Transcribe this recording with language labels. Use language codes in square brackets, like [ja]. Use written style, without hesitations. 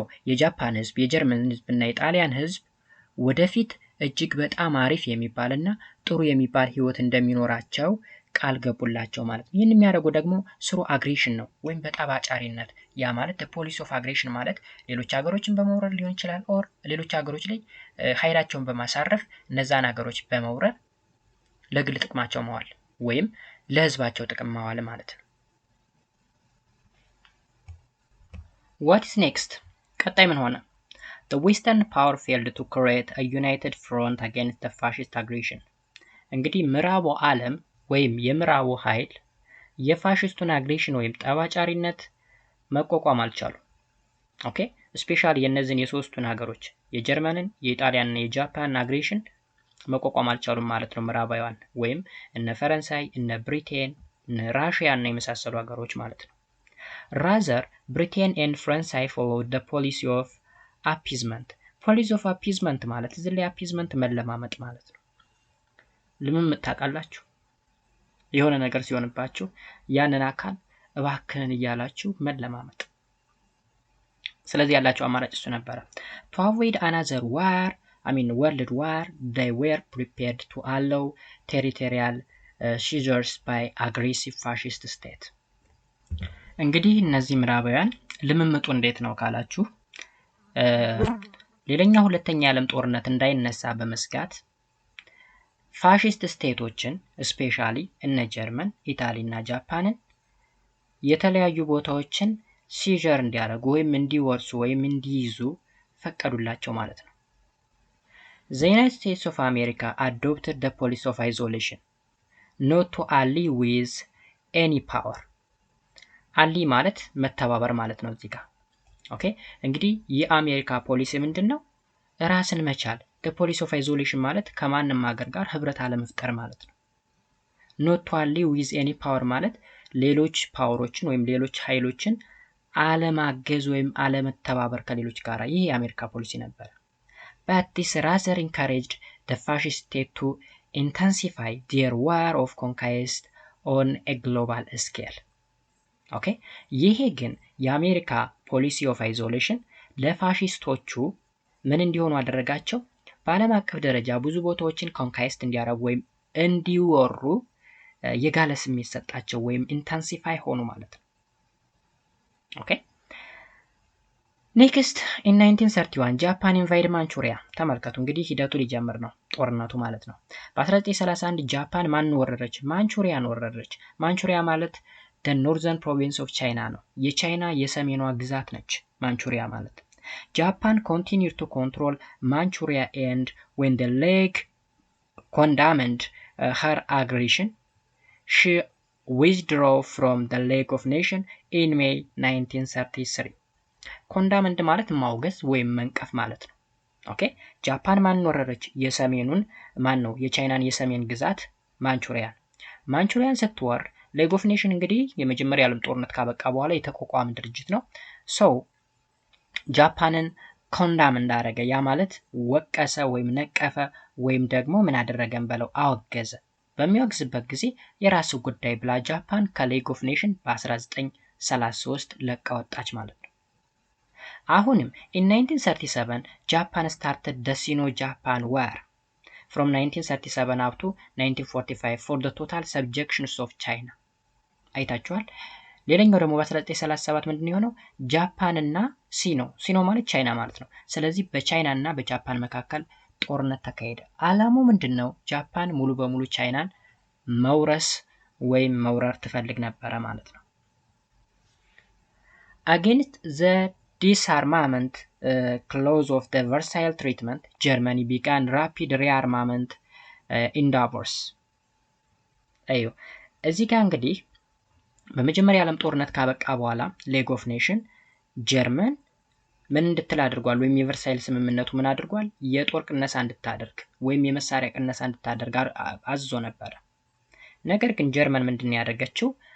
[am] የጃፓን ህዝብ፣ የጀርመን ህዝብ እና የጣሊያን ህዝብ ወደፊት እጅግ በጣም አሪፍ የሚባልና ጥሩ የሚባል ህይወት እንደሚኖራቸው ቃል ገቡላቸው ማለት ነው። ይህን የሚያደርጉ ደግሞ ስሩ አግሬሽን ነው ወይም በጠባጫሪነት። ያ ማለት ፖሊሲ ኦፍ አግሬሽን ማለት ሌሎች ሀገሮችን በመውረር ሊሆን ይችላል፣ ኦር ሌሎች ሀገሮች ላይ ኃይላቸውን በማሳረፍ እነዛን ሀገሮች በመውረር ለግል ጥቅማቸው መዋል ወይም ለህዝባቸው ጥቅም መዋል ማለት ነው። [en] What is next? [am] ቀጣይ ምን ሆነ? [en] The Western power failed to create a united front against the fascist aggression። [am] እንግዲህ ምዕራቡ ዓለም ወይም የምዕራቡ ኃይል የፋሽስቱን አግሬሽን ወይም ጠባጫሪነት መቋቋም አልቻሉ። ኦኬ ስፔሻሊ የነዚህን የሶስቱን ሀገሮች የጀርመንን፣ የኢጣሊያንና የጃፓን አግሬሽን መቋቋም አልቻሉም ማለት ነው ምዕራባውያን ወይም እነ ፈረንሳይ፣ እነ ብሪቴን፣ እነ ራሽያ እና የመሳሰሉ ሀገሮች ማለት ነው። ራዘር ብሪቴን ኤንድ ፈረንሳይ [en] followed the policy of appeasement. [am] policy of appeasement ማለት እዚህ ላይ appeasement መለማመጥ ማለት ነው። ልምምጥ ታውቃላችሁ? የሆነ ነገር ሲሆንባችሁ ያንን አካል እባክህን እያላችሁ መለማመጥ። ስለዚህ ያላቸው አማራጭ እሱ ነበረ። [en] to avoid another world war, they were prepared to allow territorial seizures by aggressive fascist state. [am] እንግዲህ እነዚህ ምዕራባውያን ልምምጡ እንዴት ነው ካላችሁ ሌላኛው ሁለተኛ የዓለም ጦርነት እንዳይነሳ በመስጋት ፋሺስት ስቴቶችን ስፔሻሊ እነ ጀርመን፣ ኢጣሊ እና ጃፓንን የተለያዩ ቦታዎችን ሲጀር እንዲያደርጉ ወይም እንዲወርሱ ወይም እንዲይዙ ፈቀዱላቸው ማለት ነው። [en] The United States of America adopted the policy of isolation, not to ally with any power. [am] አሊ ማለት መተባበር ማለት ነው እዚህ ጋር። ኦኬ እንግዲህ የአሜሪካ ፖሊሲ ምንድነው? ራስን መቻል። [en] the policy of isolation [am] ማለት ከማንም ሀገር ጋር ህብረት አለመፍጠር ማለት ነው። [en] not to ally with any power [am] ማለት ሌሎች ፓወሮችን ወይም ሌሎች ኃይሎችን አለማገዝ ወይም አለመተባበር ከሌሎች ጋር። ይህ የአሜሪካ ፖሊሲ ነበር። [en] but this rather encouraged the fascist state to intensify their war of conquest on a global scale. [am] ኦኬ ይሄ ግን የአሜሪካ ፖሊሲ ኦፍ አይዞሌሽን ለፋሺስቶቹ ምን እንዲሆኑ አደረጋቸው? በዓለም አቀፍ ደረጃ ብዙ ቦታዎችን ኮንካይስት እንዲያረጉ ወይም እንዲወሩ የጋለ ስሜት ሰጣቸው ወይም ኢንተንሲፋይ ሆኑ ማለት ነው። ኦኬ ኔክስት ኢን 1931 ጃፓን ኢንቫይድ ማንቹሪያ። ተመልከቱ እንግዲህ ሂደቱ ሊጀምር ነው ጦርነቱ ማለት ነው። በ1931 ጃፓን ማንን ወረረች? ማንቹሪያን ወረረች። ማንቹሪያ ማለት [en] the northern province of China [am] ነው። የቻይና የሰሜኗ ግዛት ነች ማንቹሪያ ማለት። [en] Japan continued to control Manchuria and when the League condemned her aggression, she withdrew from the League of Nations in May 1933. [am] ኮንዳመንድ ማለት ማውገዝ ወይም መንቀፍ ማለት ነው። ኦኬ ጃፓን ማንን ወረረች? የሰሜኑን ነው የቻይናን የሰሜን ግዛት ማንቹሪያን። ማንቹሪያን ስትወር ሌግ ኦፍ ኔሽን እንግዲህ የመጀመሪያ ዓለም ጦርነት ካበቃ በኋላ የተቋቋመ ድርጅት ነው። ሰው ጃፓንን ኮንዳም እንዳደረገ ያ ማለት ወቀሰ ወይም ነቀፈ ወይም ደግሞ ምን አደረገን በለው አወገዘ። በሚወግዝበት ጊዜ የራሱ ጉዳይ ብላ ጃፓን ከሌግ ኦፍ ኔሽን በ1933 ለቃ ወጣች ማለት ነው። አሁንም [en] in 1937 [am] ጃፓን [en] started the Sino-Japan War from 1937 up to 1945 for the total subjection of China. [am] አይታችኋል። ሌላኛው ደግሞ በ1937 ምንድነው የሆነው? ጃፓን እና ሲኖ ማለት ቻይና ማለት ነው። ስለዚህ በቻይና እና በጃፓን መካከል ጦርነት ተካሄደ። ዓላማው ምንድነው? ጃፓን ሙሉ በሙሉ ቻይናን መውረስ ወይም መውረር ትፈልግ ነበረ ማለት ነው። [en] against the disarmament clause of the Versailles Treaty, Germany began rapid rearmament endeavors. [am] አዩ እዚህ ጋር እንግዲህ በመጀመሪያ ዓለም ጦርነት ካበቃ በኋላ ሌግ ኦፍ ኔሽን ጀርመን ምን እንድትል አድርጓል? ወይም የቨርሳይል ስምምነቱ ምን አድርጓል? የጦር ቅነሳ እንድታደርግ ወይም የመሳሪያ ቅነሳ እንድታደርግ አዝዞ ነበር። ነገር ግን ጀርመን ምንድነው ያደረገችው?